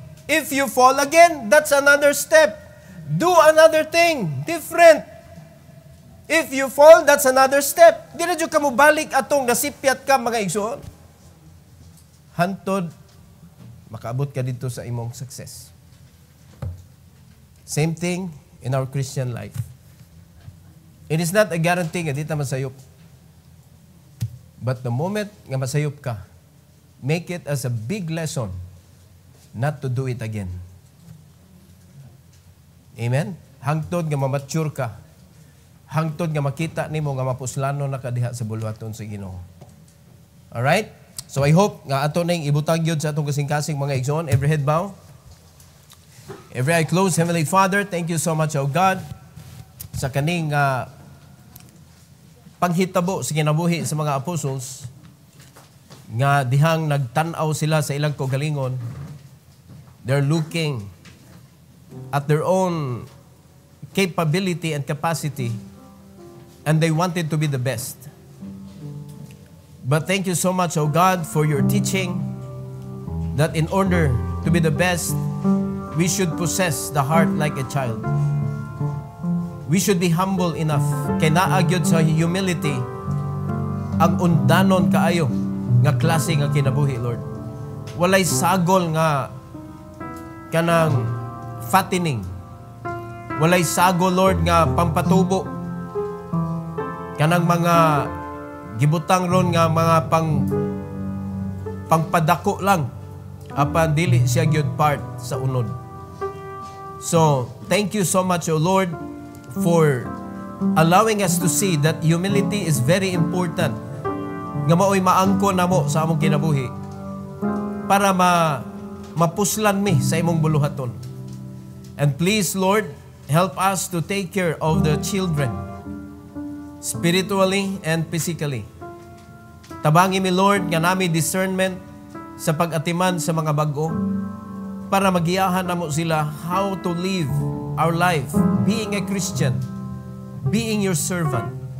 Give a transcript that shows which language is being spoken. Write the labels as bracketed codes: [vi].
[en] If you fall again, that's another step. Do another thing. Different. If you fall, that's another step. [ceb] Di na dyan ka mo balik atong nasipyat ka mga igsoon. Hantod, makaabot ka dito sa imong success. [en] Same thing in our Christian life. It is not a guarantee [ceb] nga di ta masayop. [en] But the moment [ceb] nga masayop ka, [en] make it as a big lesson not to do it again. Amen? [ceb] Hangtod nga mamature ka. Hangtod nga makita nimo nga mapuslano na kadiha sa bulwaton sa Ginoo. [en] Alright? So I hope [ceb] nga ato ning ibutang gyud sa atong kasing-kasing mga igsoon. [en] Every head bow. Every eye closed. Heavenly Father, thank you so much, O God, [ceb] sa kaning panghitabo sa kinabuhi sa mga apostles nga dihang nagtan-aw sila sa ilang kaugalingon. [en] They're looking at their own capability and capacity, and they wanted to be the best. But thank you so much, O God, for your teaching that in order to be the best, we should possess the heart like a child. We should be humble enough. [ceb] Kaya naagyod sa humility ang undanon kaayo nga klase nga kinabuhi, Lord. Walay sagol nga kanang fattening. walay sago, Lord, nga pampatubo. Kanang mga gibutang ron nga mga pangpadako lang. Apan dili siya gyud part sa unod. [en] So, thank you so much, O Lord, for allowing us to see that humility is very important. [ceb] Nga maoy maangko namo sa among kinabuhi para mapuslan mi sa imong buluhaton. [en] And please, Lord, help us to take care of the children, spiritually and physically. [ceb] Tabangi mi, Lord, nga nami discernment sa pag-atiman sa mga bag-o para magiyahan namo sila [en] how to live our life being a Christian, being your servant.